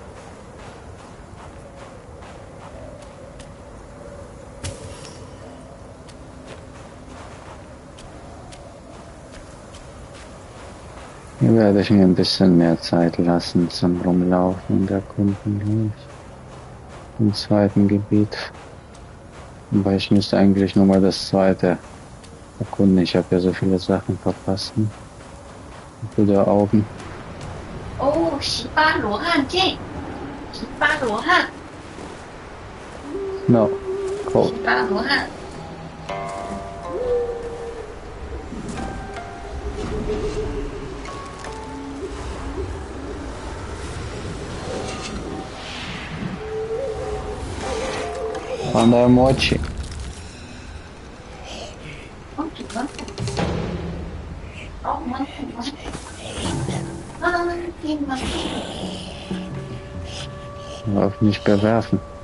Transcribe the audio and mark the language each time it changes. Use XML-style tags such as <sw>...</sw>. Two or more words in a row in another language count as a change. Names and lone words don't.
<de>Hier werde ich mir ein bisschen mehr Zeit lassen zum Rumlaufen und Erkunden, glaube ich. Im zweiten Gebiet. Wobei ich müsste eigentlich nur mal das zweite erkunden. Ich habe ja so viele Sachen verpasst. Gute Augen.</de> <zh>Oh, 18罗汉剑，18罗汉。</zh> <en>No, cold.</en> <zh>18罗汉。 Anda mochi.</zh> <de>Auf mich bewerfen.</de>